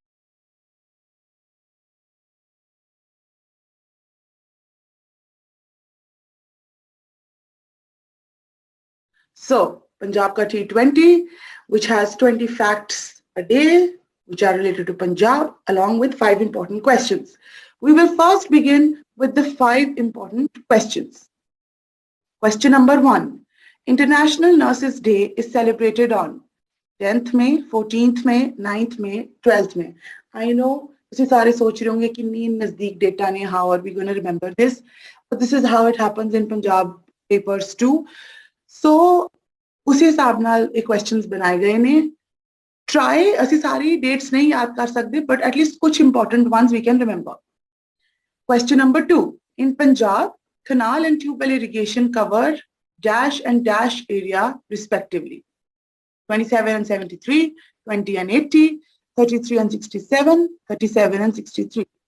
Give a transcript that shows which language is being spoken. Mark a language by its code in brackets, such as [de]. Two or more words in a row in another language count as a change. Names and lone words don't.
[en] So, Punjab T20, which has 20 facts a day, which are related to Punjab, along with 5 important questions. We will first begin with the 5 important questions. Question number 1. International Nurses Day is celebrated on 10th May, 14th May, 9th May, 12th May. I know [pa] ਤੁਸੀਂ ਸਾਰੇ ਸੋਚ ਰਹੇ ਹੋਗੇ ਕਿ ਨਹੀਂ ਨਜ਼ਦੀਕ ਡੇਟਾ ਨੇ, [en] how are we going to remember this? But this is how it happens in Punjab papers too. So, [pa] ਉਸੀ ਹਿਸਾਬ ਨਾਲ ਯੇ ਕੁਐਸ਼ਚਨਸ ਬਣਾਏ ਗਏ ਨੇ. [hi] Try ਅਸੀਂ सारी dates नहीं याद कर सकते, [en] but at least कुछ important ones we can remember. Question number 2. In Punjab, canal and tube well irrigation cover dash and dash area respectively. 27 and 73, 20 and 80, 33 and 67, 37 and 63.